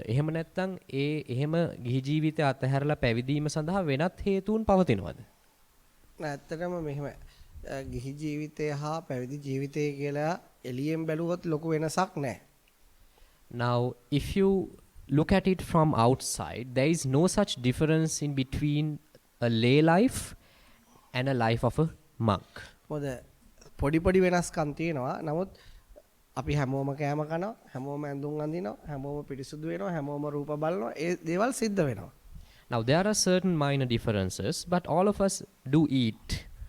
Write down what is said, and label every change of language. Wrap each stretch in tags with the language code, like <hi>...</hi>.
<si>එහෙම නැත්නම් එහෙම ගිහි ජීවිතය අතහැරලා පැවිදීම සඳහා වෙනත් හේතුන් පවතිනවද? ඇත්තටම මෙහෙම ගිහි ජීවිතය හා පැවිදි ජීවිතය කියලා එළියෙන් බැලුවොත් ලොකු වෙනසක් නැහැ.</si> <en>Now if you look at it from outside, there is no such difference in between a lay life and a life of a monk.</en> <si>මොකද පොඩි වෙනස්කම් තියෙනවා. නමුත් අපි හැමෝම කෑම කනවා, හැමෝම ඇඳුම් අඳිනවා, හැමෝම පිරිසුදු වෙනවා, හැමෝම රූප බලනවා. ඒ දේවල් සිද්ධ වෙනවා.</si> <en>Now there are certain minor differences, but all of us do eat.</en>